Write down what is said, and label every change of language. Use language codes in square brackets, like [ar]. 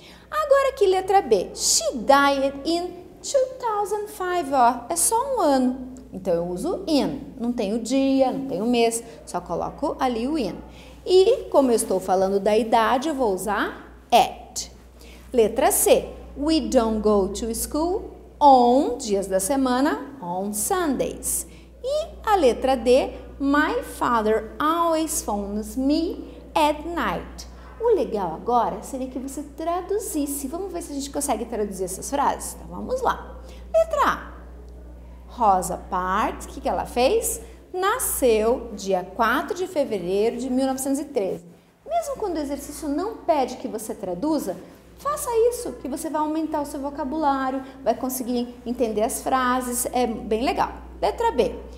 [pt] Agora aqui letra B. [en] She died in 2005, [pt] ó, é só um ano. Então eu uso in, não tem o dia, não tem o mês, só coloco ali o in. E como eu estou falando da idade, eu vou usar at. Letra C. [en] We don't go to school on, [pt] dias da semana, [en] on Sundays. [pt] E a letra D. [en] My father always phones me at night. [pt] O legal agora seria que você traduzisse. Vamos ver se a gente consegue traduzir essas frases? Então vamos lá. Letra A. Rosa Parks, o que ela fez? Nasceu dia 4 de fevereiro de 1913. Mesmo quando o exercício não pede que você traduza, faça isso, que você vai aumentar o seu vocabulário, vai conseguir entender as frases, é bem legal. Letra B.